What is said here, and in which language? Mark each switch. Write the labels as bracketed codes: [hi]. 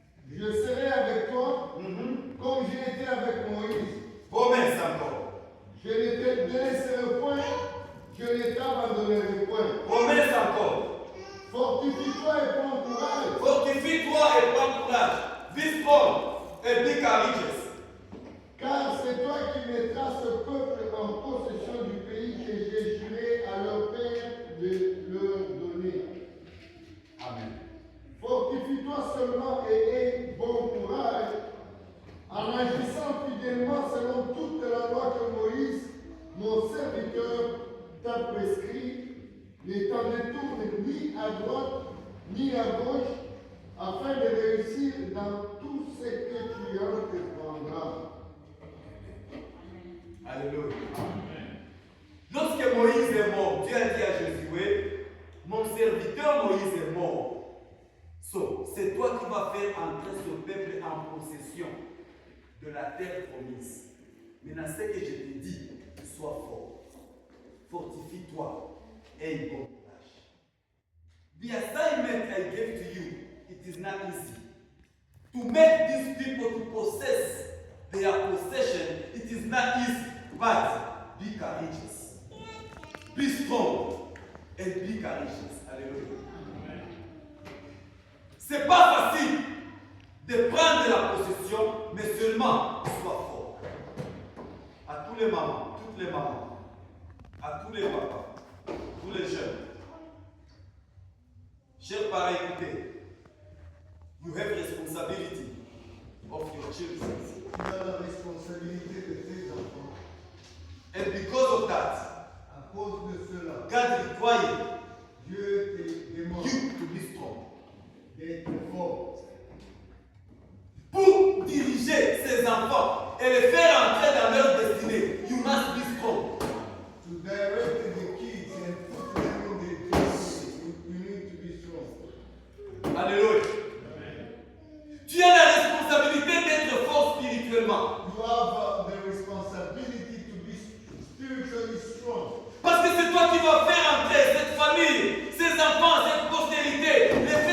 [fr] Je serai avec toi comme j'ai été avec Moïse. Promesse encore. Je ne te délaisserai point, je ne t'abandonnerai point. Promesse encore. Fortifie-toi et prends courage. Fortifie-toi et prends courage. [en] Be strong and be courageous. [fr] Car c'est toi qui mettras ce peuple en possession du pays que j'ai juré à leur père de leur donner. Amen. Fortifie-toi seulement et aie bon courage en agissant fidèlement selon toute la loi que Moïse, mon serviteur, t'a prescrit. Ne t'en détourne ni à droite ni à gauche afin de réussir dans tout ce que tu entreprendras. Alléluia. Lorsque Moïse est mort, Dieu a dit à Josué, mon serviteur Moïse est mort. So, c'est toi qui vas faire entrer ce peuple en possession de la terre promise. Maintenant, ce que je te dis, sois fort. Fortifie-toi et aie bon courage. [en] The assignment I gave to you, it is not easy. To make these people to possess their possession, it is not easy. But be courageous. Be strong and be courageous. Alléluia. [fr] C'est pas facile de prendre la possession, mais seulement sois fort. À tous les mamans, toutes les mamans, à tous les papas, tous les jeunes. Chers parents, écoutez. [en] You have responsibility of your children. [fr] Tu as la responsabilité de tes enfants. [en] And because of that, [fr] À cause de cela, [en] God requires [fr] Dieu te demande [en] you to be strong. [fr] d'être fort. Pour diriger ses enfants et les faire entrer dans leur destinée, [en] you must be strong. To direct the kids and put them in the destiny, you need to be strong. Alléluia. [fr] Tu as la responsabilité d'être fort spirituellement. [en] You have the responsibility to be spiritually strong. [fr] Parce que c'est toi qui vas faire entrer cette famille, ces enfants, cette postérité,